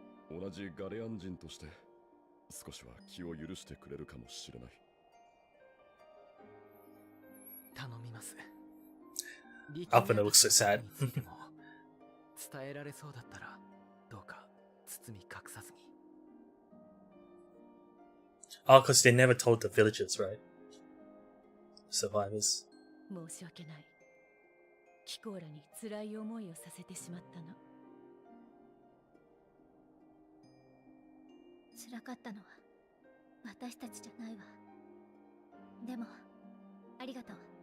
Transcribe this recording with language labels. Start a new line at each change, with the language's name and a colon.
Japanese: 同じガレアン人として少しは気を許してくれるかもしれない。頼みます。
English: Alpha looks so sad.
Japanese: 伝えられそうだったらどうか包み隠さずに。
English: Oh, because they never told the villagers, right? Survivors.
Japanese: 申し訳ない。キコーラに辛い思いをさせてしまったな。辛かったのは私たちじゃないわ。でもありがとう。